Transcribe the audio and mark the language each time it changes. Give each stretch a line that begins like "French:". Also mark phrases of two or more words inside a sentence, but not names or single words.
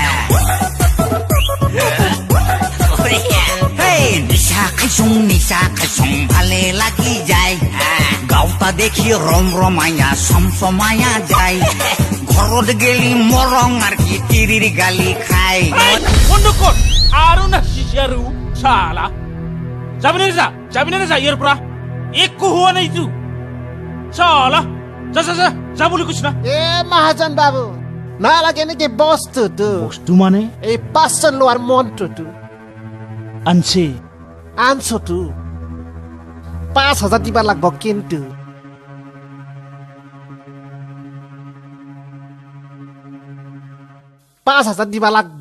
Assamese: নিশা খাইছং ভালে লাগি যায় গাওতা দেখি রমরমায়া সমসমায়া যায় ঘরত গেলি মরং আর কি তিরির গালি খাই বন্ধ কর আরো না শিশারু শালা যাবি না যা ইয়ার পৰা একো হোৱা নাই তো শালা যা বুলি কৈছ না এ মহাজন বাবু নালাগে নেকি বস্তুটো মানে এই পাঁচজন লোৱাৰ মন্ত্ৰটো আনছতো 5,000 দিবা লাগব কিন্তু 5,000 দিবা লাগব